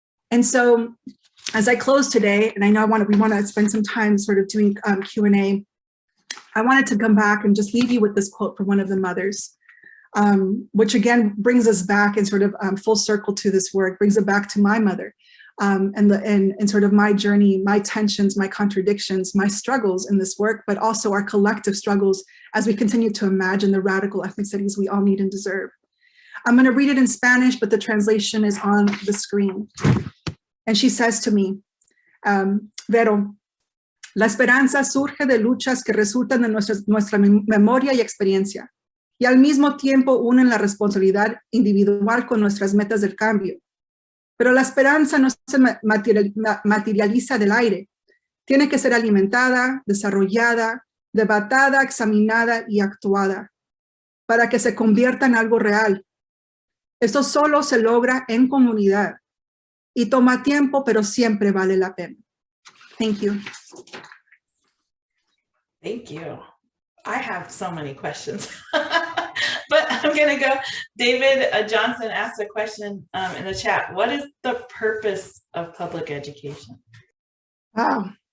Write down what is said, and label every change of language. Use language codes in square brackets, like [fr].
[en] And so as I close today, and I know we want to spend some time sort of doing Q&A, I wanted to come back and just leave you with this quote from one of the mothers, which again brings us back and sort of full circle to this work, brings it back to my mother and sort of my journey, my tensions, my contradictions, my struggles in this work, but also our collective struggles as we continue to imagine the radical ethnic studies we all need and deserve. I'm going to read it in Spanish, but the translation is on the screen. And she says to me, [es] Vero, la esperanza surge de luchas que resultan de nuestra memoria y experiencia, y al mismo tiempo unen la responsabilidad individual con nuestras metas del cambio. Pero la esperanza no se materializa del aire. Tiene que ser alimentada, desarrollada, debatida, examinada y actuada, para que se convierta en algo real. Esto solo se logra en comunidad. Y toma tiempo, pero siempre vale la pena. [en] Thank you. Thank you. I have so many questions, but I'm going to go. David Johnson asked a question in the chat. What is the purpose of public education? Wow.